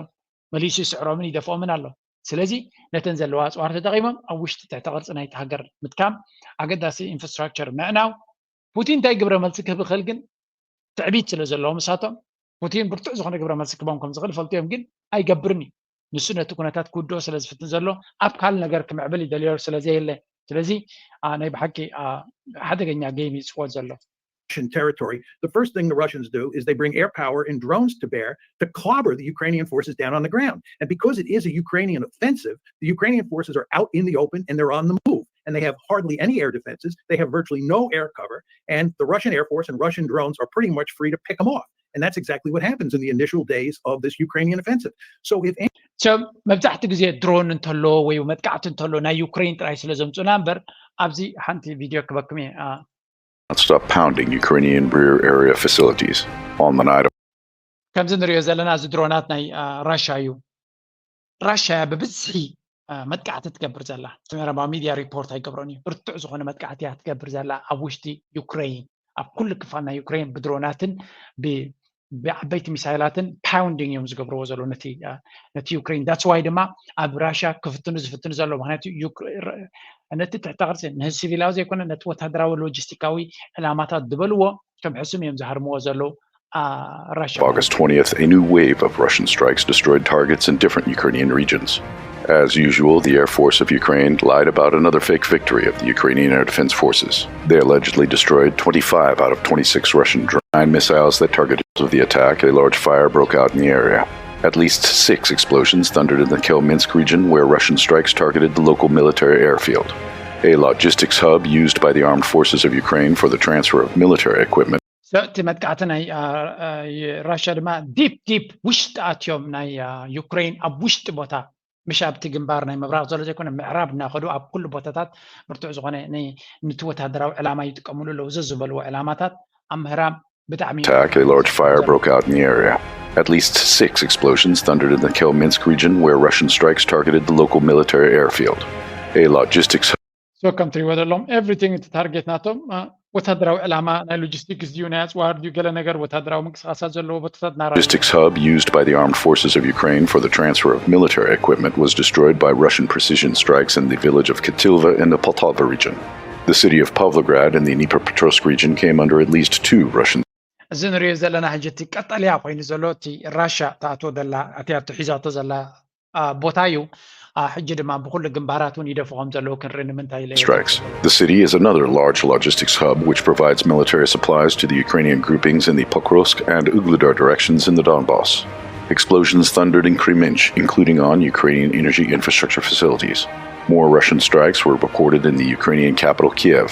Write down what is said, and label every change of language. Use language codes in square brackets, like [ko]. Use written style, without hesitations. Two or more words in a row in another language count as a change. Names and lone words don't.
[ti] መሊሱ ይስዕሮምን ይደፍኦምን ኣሎ ስለዚ ነተን ዘለዋ ኣፅዋር ተጠቂሞም ኣብ ውሽጢ ትሕቲ ቅርፂ ናይቲ ሃገር ምትካም ኣገዳሲ ኢንፍራስትራክቸር ምዕናው ፑቲን እንታይ ግብረ መልሲ ክህብ ይኽእል ግን ትዕቢት ስለ ዘለዎ ምሳቶም ፑቲን ብርቱዕ ዝኾነ ግብረ መልሲ ክህቦም ከም ዝኽእል ፈልጡ እዮም ግን ኣይገብርን እዩ ንሱ ነቲ ኩነታት ክውድኦ ስለ ዝፍትን ዘሎ ኣብ ካልእ ነገር ክምዕብል ይደልዮ ስለዘየለ ስለዚ ናይ ብሓቂ ሓደገኛ ጌም ይፅወ ዘሎ [en] Russian territory, the first thing the Russians do is they bring air power and drones to bear to clobber the Ukrainian forces down on the ground. And because it is a Ukrainian offensive, the Ukrainian forces are out in the open and they're on the move. And they have hardly any air defenses. They have virtually no air cover. And the Russian Air Force and Russian drones are pretty much free to pick them off. And that's exactly what happens in the initial days of this Ukrainian offensive. So if [ti] መብዛሕቲ ግዜ ድሮን እንተሎ ወይ መጥቃዕቲ እንተሎ ናይ ዩክሬን ጥራይ ስለ ዘምፁና እምበር ኣብዚ ሓንቲ ቪድዮ ክበክም እየ [en] Stop pounding Ukrainian rear area facilities on the night of. [ti] ከምዚ ንሪኦ ዘለና እዚ ድሮናት ናይ ራሻ እዩ ራሻ ብብዝሒ መጥቃዕቲ ትገብር ዘላ ምዕራባዊ ሚድያ ሪፖርት ኣይገብሮን እዩ ብርቱዕ ዝኾነ መጥቃዕቲ እያ ትገብር ዘላ ኣብ ውሽጢ ዩክሬን ኣብ ኩሉ ክፋል ናይ ዩክሬን ብድሮናትን ብዓበይቲ ሚሳይላትን ፓውንዲንግ እዮም ዝገብርዎ ዘሎ ነቲ ዩክሬን [en] that's why [ti] ድማ ኣብ ራሻ ክፍትኑ ዝፍትኑ ዘሎ ምክንያቱ ነቲ ትሕቲ ቅርፂ ንሲቪላዊ ዘይኮነ ነቲ ወታደራዊ ሎጂስቲካዊ ዕላማታት ዝበልዎ ከም ሕሱም እዮም ዝሃርምዎ ዘለዉ Russia. [en] August 20th, a new wave of Russian strikes destroyed targets in different Ukrainian regions. As usual, the Air Force of Ukraine lied about another fake victory of the Ukrainian Air Defense Forces. They allegedly destroyed 25 out of 26 Russian Drone missiles that targeted the attack. A large fire broke out in the area. At least 6 explosions thundered in the Kelminsk region, where Russian strikes targeted the local military airfield, a logistics hub used by the armed forces of Ukraine for the transfer of military equipment. [ti] እቲ መጥቃዕቲ ናይ ራሽያ ድማ ዲፕ ውሽጢ ኣትዮም ናይ ዩክሬን ኣብ ውሽጢ ቦታ ምሽ ኣብቲ ግንባር ናይ ምብራቅ ዘሎ ዘይኮነ ምዕራብ እናኸዱ ኣብ ኩሉ ቦታታት ብርቱዕ ዝኾነ ነቲ ወታደራዊ ዕላማ ይጥቀምሉ ኣለዉ ዝበልዎ ዕላማታት ኣብ ምዕራብ ብጣዕሚ [en] A large fire broke out in the area. At least 6 explosions thundered in the Kelminsk region, where Russian strikes targeted the local military airfield, a logistics [ti] so ከም ትሪእዎ ዘለኹም ኤቭሪቲንግ እቲ ታርጌት ናቶም ወታደራዊ ዕላማ ናይ ሎጂስቲክስ ድዩ ናይ ኣፅዋር ድዩ ገለ ነገር ወታደራዊ ምንቅስቃሳት ዘለዎ ቦታታት [en] logistics hub used by the armed forces of Ukraine for the transfer of military equipment was destroyed by Russian precision strikes in the village of Katilva in the Poltava region. The city of Pavlograd in the Dnipropetrovsk region came under at least 2 Russian. [ti] እዚ ንሪኦ ዘለና ሕጂ እቲ ቀጠልያ ኮይኑ ዘሎ እቲ ራሽያ ተኣትዎ ዘላ ኣትያቶ ሒዛቶ ዘላ ቦታ እዩ ሕጂ ድማ ብኩሉ ግንባራት እውን ይደፍቖም ዘለዉ ክንርኢ ንምንታይ [en] strikes. The city is another large logistics hub which provides military supplies to the Ukrainian groupings in the Pokrovsk and Ugledar directions in the Donbass. Explosions thundered in Kremench, including on Ukrainian energy infrastructure facilities. More Russian strikes were reported in the Ukrainian capital Kiev.